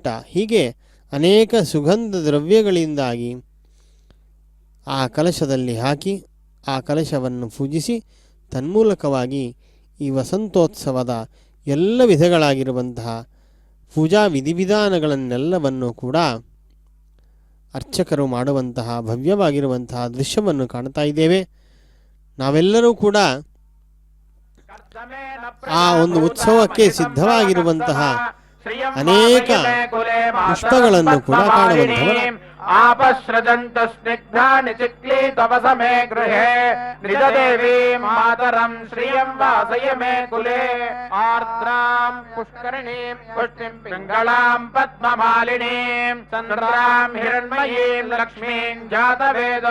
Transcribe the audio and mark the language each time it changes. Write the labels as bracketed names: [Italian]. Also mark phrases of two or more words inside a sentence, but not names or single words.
[Kannada] ಹೀಗೆ ಅನೇಕ ಸುಗಂಧ ದ್ರವ್ಯಗಳಿಂದಾಗಿ ಆ ಕಲಶದಲ್ಲಿ ಹಾಕಿ ಆ ಕಲಶವನ್ನು ಪೂಜಿಸಿ ತನ್ಮೂಲಕವಾಗಿ ಈ ವಸಂತೋತ್ಸವದ ಎಲ್ಲ ವಿಧಗಳಾಗಿರುವಂತಹ ಪೂಜಾ ವಿಧಿವಿಧಾನಗಳನ್ನೆಲ್ಲವನ್ನು ಕೂಡ ಅರ್ಚಕರು ಮಾಡುವಂತಹ ಭವ್ಯವಾಗಿರುವಂತಹ ದೃಶ್ಯವನ್ನು ಕಾಣ್ತಾ ಇದ್ದೇವೆ. ನಾವೆಲ್ಲರೂ ಕೂಡ ಆ ಒಂದು ಉತ್ಸವಕ್ಕೆ ಸಿದ್ಧವಾಗಿರುವಂತಹ ಅನೇಕ ಪುಷ್ಪಗಳನ್ನು ಕೂಡ ಕಾಣುವಂಥವರು. [Sanskrit] आपश्रजन्त स्निग्धानि चिक्ली तव समे गृहे निजदेवीं मातरं श्रियं वासय मे कुले आर्द्रां पुष्करिणीं पुष्टिं पिङ्गलां पद्ममालिनीं चन्द्रां हिरण्मयीं लक्ष्मीं जातवेदो